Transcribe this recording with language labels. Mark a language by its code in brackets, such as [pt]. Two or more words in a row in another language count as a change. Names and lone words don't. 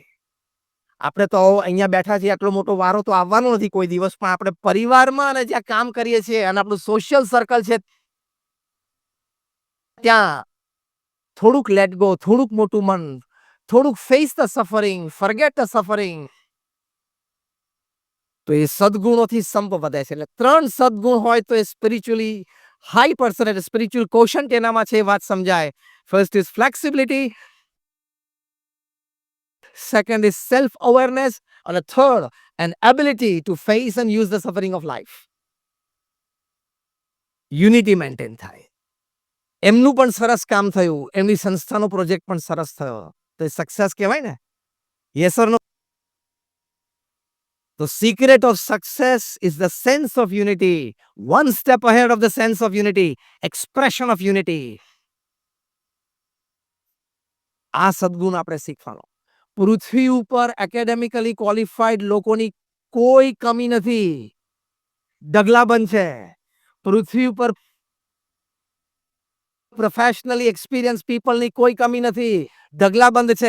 [gu] આપણે તો અહીંયા બેઠા છીએ, આટલો મોટો વારો તો આવવાનો નથી કોઈ દિવસ, પણ આપણે પરિવારમાં અને જ્યાં કામ કરીએ છીએ અને આપણું [en] social circle [gu] છે ત્યાં થોડુંક [en] let go, [gu] થોડુંક મોટું મન, થોડુંક [en] face the suffering, forget the suffering, [gu] તો એ સદગુણોથી સંપ વધે છે. એટલે 3 સદગુણ હોય તો એ [en] spiritually high person, [gu] એટલે [en] spiritual quotient [gu] એનામાં છે, એ વાત સમજાય. [en] first is flexibility, second is self awareness, and the third an ability to face and use the suffering of life. unity maintain [gu] થાય. એમનું પણ સરસ કામ થયું, એમની સંસ્થાનો પ્રોજેક્ટ પણ સરસ થયો, તો એ સક્સેસ કહેવાય ને. [en] yes or no? The secret of success is the sense of unity, one step ahead of the sense of unity, expression of unity. [gu] આ સદગુણ આપણે શીખવાનો. પૃથ્વી ઉપર [en] academically qualified [gu] લોકોની કોઈ કમી નથી, ઢગલાબંધ છે. પૃથ્વી ઉપર [en] professionally experience peopleની [gu] કોઈ કમી નથી, ઢગલાબંધ છે.